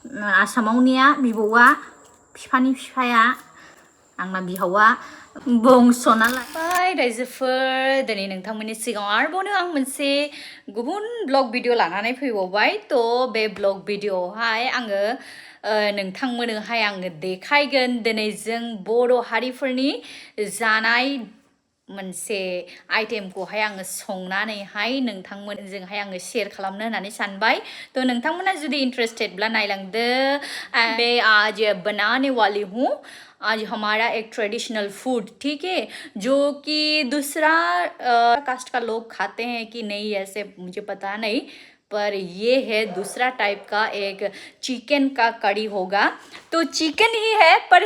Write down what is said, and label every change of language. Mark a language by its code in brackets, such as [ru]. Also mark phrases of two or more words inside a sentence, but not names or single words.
[brx] आसामावनिया बिबौआ बिफानि बिफाया आंना बिहावा बंस नालाय रायजोफोर दिनै नोंथांमोननि सिगाङाव आरोबावनो आं मोनसे गुबुन [en] blog video [brx] लानानै फैबावबाय थ' बे [en] blog video [brx] आङो नोंथांमोननोहाय आङो देखायगोन दिनै जों बर' हारिफोरनि जानाय मोनसे आइटेमखौहाय आङो संनानैहाय नोंथांमोनजोंहाय आङो शेयार खालामनो होननानै सानबाय थ' नोंथांमोना जुदि इंटरेस्टेडब्ला नायलांदो [hi] मैं आज बनाने वाली हूँ आज हमारा एक [en] traditional food [hi] ठीक है जो कि दूसरा कास्ट का लोग खाते हैं कि नहीं ऐसे मुझे पता नहीं पर ये है दूसरा टाइप का एक चिकन का कड़ी होगा तो चिकन ही है पर